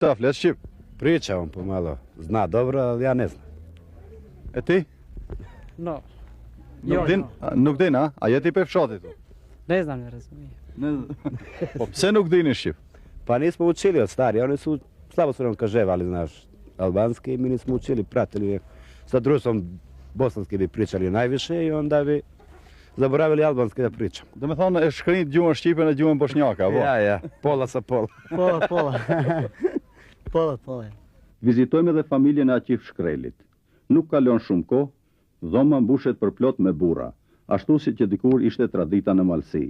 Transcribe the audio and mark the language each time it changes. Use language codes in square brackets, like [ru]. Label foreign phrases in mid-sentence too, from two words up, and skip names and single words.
[sq] Ta flet shqip. [bs] Priča on pomalo. Zna dobro, ali ja ne znam. [sq] E ti? No. Nuk din, a? A jeti pe fshatit? [bs] Ne znam, ne razumijem. [sq] Po pse nuk dini shqip? [bs] Pa nismo učili od stari, oni su slabo su nam kaževali, znaš, albanski, mi nismo učili, pratili. Sa društvom bosanski bi pričali najviše i onda bi zaboravili albanski da pričam. [sq] Do me thonë e shkrinjt gjuhën shqipe në gjuhën bosnjaka, po? [bs] Ja, pola sa pola. Pola. Pola. [sq] Vizitojmë edhe familjen e Aqif Shkrelit. Nuk kalon shumë kohë, dhoma mbushet për plot me burra, ashtu si që dikur ishte tradita në Malsi.